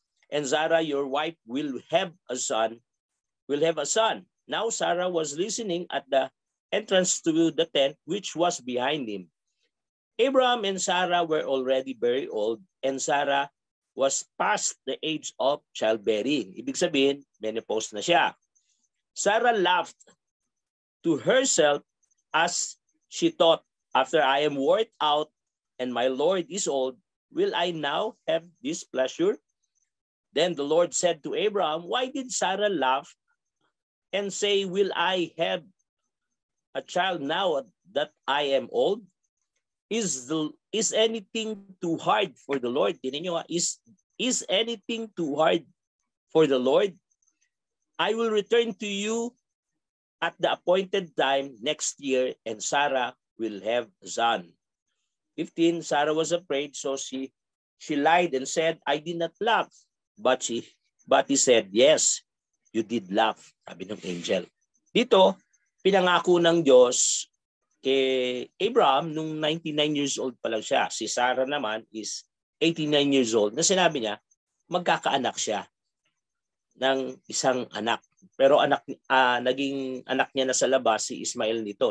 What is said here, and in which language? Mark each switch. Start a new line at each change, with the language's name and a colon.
English: And Sarah, your wife, will have a son. Now Sarah was listening at the entrance to the tent, which was behind him. Abraham and Sarah were already very old, and Sarah was past the age of childbearing.
Filipino: Ibig sabihin, menopause na siya.
English: Sarah laughed to herself as she thought, after I am worn out and my Lord is old, will I now have this pleasure? Then the Lord said to Abraham, why did Sarah laugh and say, will I have a child now that I am old? Is anything too hard for the Lord?
Filipino: Tingnan nyo,
English: is anything too hard for the Lord? I will return to you at the appointed time next year, and Sarah will have a son. 15, Sarah was afraid, so she lied and said, I did not laugh. But he said, yes, you did laugh,
Filipino: sabi ng angel. Dito, pinangako ng Diyos kay Abraham nung
English: 99 years old
Filipino: pa lang siya. Si Sarah naman
English: is 89 years old,
Filipino: na sinabi niya, magkakaanak siya ng isang anak. Pero naging anak niya na sa labas si Ismael nito.